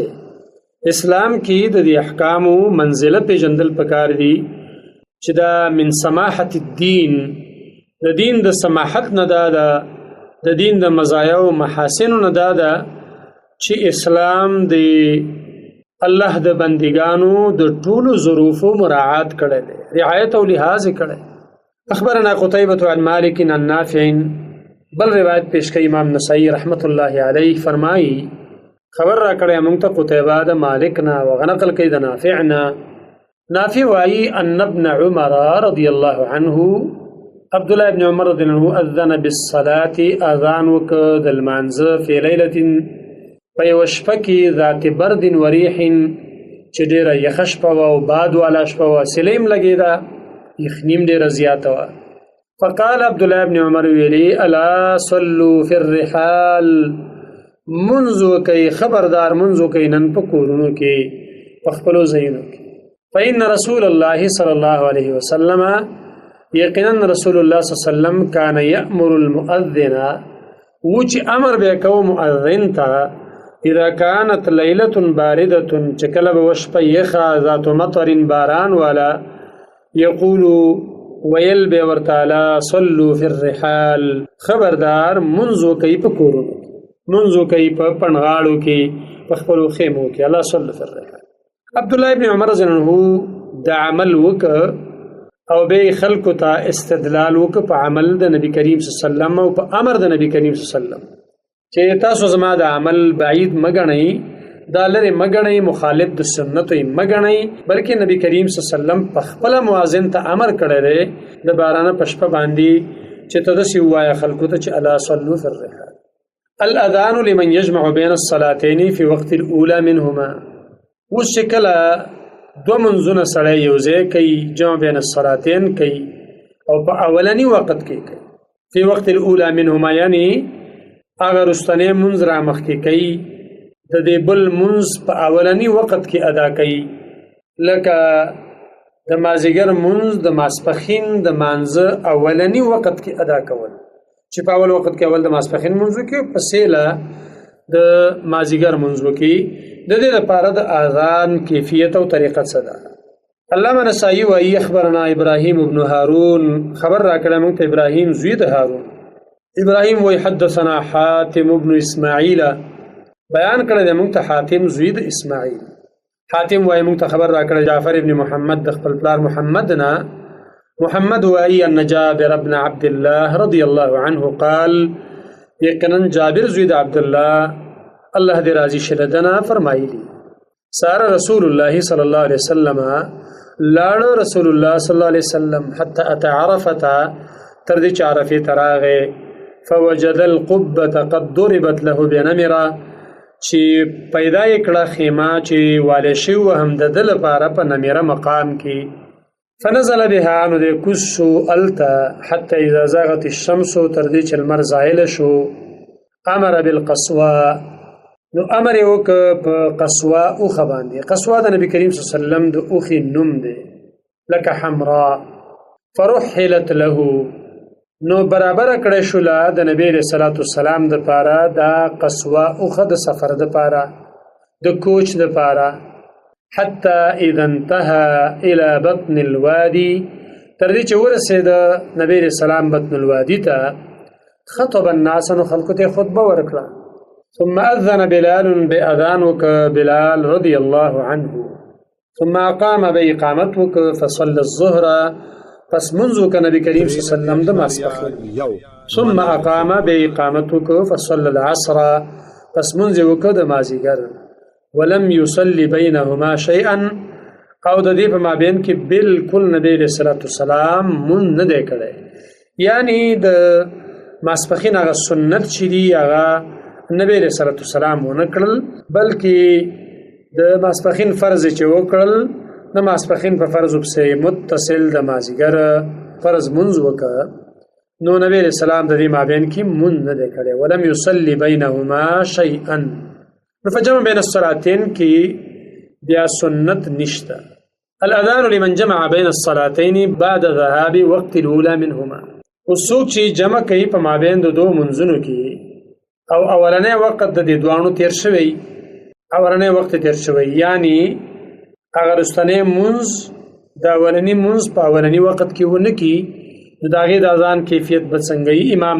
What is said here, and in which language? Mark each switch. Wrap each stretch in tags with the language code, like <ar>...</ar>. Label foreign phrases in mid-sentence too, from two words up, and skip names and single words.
<ps>اسلام کې د دې احکامو منزله پیژندل پکار دي چې دا</ps> <ar>من سماحت الدین،</ar> <ps>د دین د سماحت نه دا د دین د مزایا او محاسن نه دا چې اسلام د الله د بندگانو د ټولو ظروفو مراعات کړی دی، رعایت او لحاظ کړی.</ps> <ar>اخبرنا قتيبة عن مالك عن نافع،</ar> <ps>بل روایت پیش کړي امام نسائی</ps> <ar>رحمت الله علیه</ar> <ps>فرمایي خبر را کړی موږ ته قتيبه د مالک نه وغنقل کړي د نافع نه.</ps> <ar>نافع وایي ان ابن عمر رضی الله عنه، عبد الله ابن عمر رضی الله عنه اذن بالصلاة،</ar> <ps>اذان وکړ د لمانځه</ps> <ar>فی لیلة</ar> <ps>په یوه شپه کې</ps> <ar>ذات برد وریح</ar> <ps>چې ډېره یخه شپه وه او باد والا شپه وه، سیلۍ هم لګېده، یخني هم ډېره زیاته وه.</ps> <ar>فقال عبد الله ابن عمر ویلي الا صلوا فی الرحال،</ar> <ps>منځ وکئ، خبردار منځ وکئ نن په کورونو کې، په خپلو ځایونو کې.</ps> <ar>فإن رسول الله صلی الله علیه وسلم، یقینا رسول الله صلی الله علیه وسلم کان یأمر المؤذن،</ar> <ps>و چې امر به کوو مؤذن ته،</ps> <ar>اذا كانت لیلة باردة،</ar> <ps>چې کله به شپه یخه</ps> <ar>ذات مطر</ar> <ps>باران والا، یقول ویل به ورته</ps> <ar>الا صلوا فی الرحال،</ar> <ps>خبردار منځ وکئ په کورونو کې، منځ وکئ په پنډغاړو کې، په خپلو خیمو کې.</ps> <ar>الا صلوا فی الرحال.</ar> <ps>عبد الله ابن عمر</ps> <ar>رضی الله عنه</ar> <ps>د عمل وکړ او به خلکو ته استدلال وکړ په عمل د نبی کریم</ps> <ar>صلی الله علیه وسلم</ar> <ps>او په امر د نبی کریم</ps> <ar>صلی الله علیه وسلم،</ar> <ps>چې تاسو زما د عمل بعید مګنئ، دا لرې مګنئ، مخالف د سنتو یې مګنئ، بلکې نبی کریم</ps> <ar>صلی الله علیه وسلم</ar> <ps>په خپله مؤذن ته امر کړی دی د بارانه په شپه باندې چې ته داسې ووایه خلکو ته چې</ps> <ar>الا صلوا فی الرحال. الاذان لمن یجمع بین الصلاتین فی وقت الاولى منهما،</ar> <ps>اوس چې کله دوه منځونه سړی یو ځای کوي،</ps> <ar>جمع بین الصلاتین</ar> <ps>کوي او په اولني وخت کې کوي،</ps> <ar>فی وقت الاولى منهما</ar> <ps>یعنی هغه رستنی منځ را مخکې کوي، د دې بل منځ په اولني وخت کې ادا کوي، لکه د مازدیګر منځ د ماسپښین د مانځه اولني وخت کې ادا کول، چې په اول وخت کې اول د ماسپښین منځ وکړي، پسې له د مازدیګر منځ وکړي. د دې لپاره د اذان کیفیت او طریقه څه ده؟ علامه نسائی وایي</ps> <ar>اخبرنا ابراهیم ابن هارون،</ar> <ps>خبر را کړی موږ ته ابراهیم زوی د هارون. ابراهیم وایي</ps> <ar>حدثنا حاتم ابن اسماعیل،</ar> <ps>بیان کړی دی موږ ته حاتم زوی د اسماعیل. حاتم وایي موږ ته خبر را کړی جعفر ابن محمد د خپل پلار محمد نه.</ps> <ar>محمد وایي ان جابر ابن عبد الله رضی الله عنه قال،</ar> <ps>یقینا جابر زوی د عبد الله الله دې راضي شه دنا فرمایلی،</ps> <ar>سار رسول الله صلی الله علیه وسلم،</ar> <ps>لاړ</ps> <ar>رسول الله صلی الله علیه وسلم حتى اتى عرفه،</ar> <ps>تر دې چې عرفه تراغه،</ps> <ar>فوجد القبه قد ضربت له بنمره،</ar> <ps>چې پیدا کړه خیمه چې والي شو هم د دل لپاره په نمیره مقام کې.</ps> <ar>فنزل بها،</ar> <ps>نو د کوسو</ps> <ar>التا حتى اذا زاغت الشمس،</ar> <ps>تر دې چې لمر زائل شو.</ps> <ar>امر بالقصوى،</ar> <ps>نو امر یې وکړ په قصوى اوښه باندې. قصوى د نبی کریم</ps> <ar>صلی الله علیه وسلم</ar> <ps>د اوښې نوم دی، لکه حمراء.</ps> <ar>فرحلت له،</ar> <ps>نو برابر کړی شوله د نبی</ps> <ar>علیه الصلاة والسلام</ar> <ps>د پاره دا قصوى اوښه د سفر د پاره، د کوچ د پاره.</ps> <ar>حتى اذا انتهى الى بطن الوادي،</ar> <ps>تر دې چې ورسېد نبی</ps> <ar>علیه السلام بطن الوادي</ar> <ps>ته.</ps> <ar>خطب الناس،</ar> <ps>نو خلکو ته خطبه ورکړه.</ps> <ar>ثم اذن بلال، باذان وک بلال رضی الله عنه. ثم اقام باقامت وک فصلى الظهر،</ar> <ps>پس منځ وکړه نبی کریم</ps> <ar>صلی الله علیه وسلم</ar> <ps>د ماسپښین</ps> <ar>ثم اقام باقامت</ar> <ps>وکړه</ps> <ar>فصلى العصر</ar> <ps>پس منځ وکړه د مازیګر</ps> <ar>ولم يصلي بينهما شيئا</ar> <ps>او د دې په مابین کې بالکل نبی رسول الله سلام مون نه دی کړی یعنی د ماسپښین هغه سنت چې دی هغه نبی رسول الله سلام ونه کړل بلکې د ماسپښین فرض چې وکړل د ماسپښین په فرض په متصل د مازیګر فرض منځ وکړه نو نبی رسول الله د دې مابین کې مون نه دی کړی</ps> <ar>ولم يصلي بينهما شيئا فجمع بين الصلاتين</ar> <ps>کې بیا سنت نشته</ps> <ar>الاذان لمن جمع بين الصلاتين بعد ذهاب وقت الاولى منهما</ar> <ps>وسوق چې جمع کوي په مابین د دوه منځونو کې او اولنې وخت د دې دوانو تیر شوی اولنې وخت تیر شوی یعنی اگر استنه منز دا اولنی منز په اولنی وخت کې ونه کی د داغه د اذان کیفیت بڅنګي امام</ps>